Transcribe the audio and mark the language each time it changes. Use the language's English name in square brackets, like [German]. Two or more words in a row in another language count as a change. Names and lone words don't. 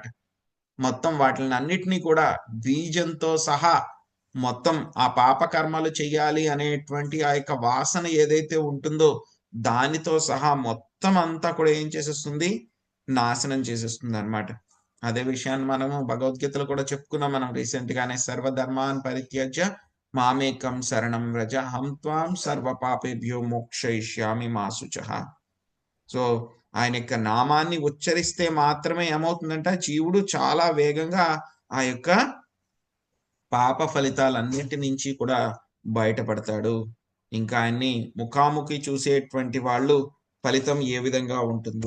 [Telugu] మొత్తం వాటిని అన్నిటినీ కూడా బీజంతో సహా మొత్తం ఆ పాప కర్మలు చెయ్యాలి అనేటువంటి ఆ యొక్క వాసన ఏదైతే ఉంటుందో దానితో సహా మొత్తం అంతా కూడా ఏం చేసేస్తుంది, నాశనం చేసేస్తుంది అనమాట. అదే విషయాన్ని మనము భగవద్గీతలో కూడా చెప్పుకున్నాం మనం రీసెంట్ గానే. [Sanskrit] सर्वधर्मान् परित्यज्य मामेकं शरणं व्रज हं त्वां सर्व पापेभ्यो मोक्षयिष्यामि मा शुचः. [Telugu] సో ఆయన యొక్క నామాన్ని ఉచ్చరిస్తే మాత్రమే ఏమవుతుందంటే జీవుడు చాలా వేగంగా ఆ యొక్క పాప ఫలితాలన్నింటి నుంచి కూడా బయటపడతాడు. ఇంకా ఆయన్ని ముఖాముఖి చూసేటువంటి వాళ్ళు ఫలితం ఏ విధంగా ఉంటుంది.